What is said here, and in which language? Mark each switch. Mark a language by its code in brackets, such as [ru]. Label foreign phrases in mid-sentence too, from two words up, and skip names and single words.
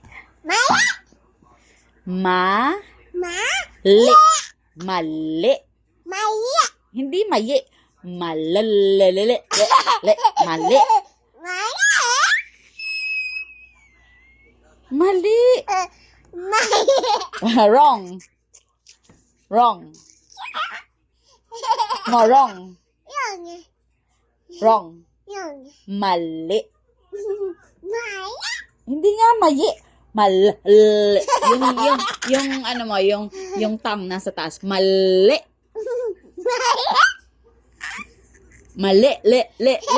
[tl] Ma. Mali. Mali. Mali. Hindi mayi. Malalele. Mali. Mali. [en] Wrong. Wrong. No, wrong. Wrong. [tl] Mali. Hindi nga mayi. Yung ano mo, yung tongue nasa taas. Mali. Mali, le.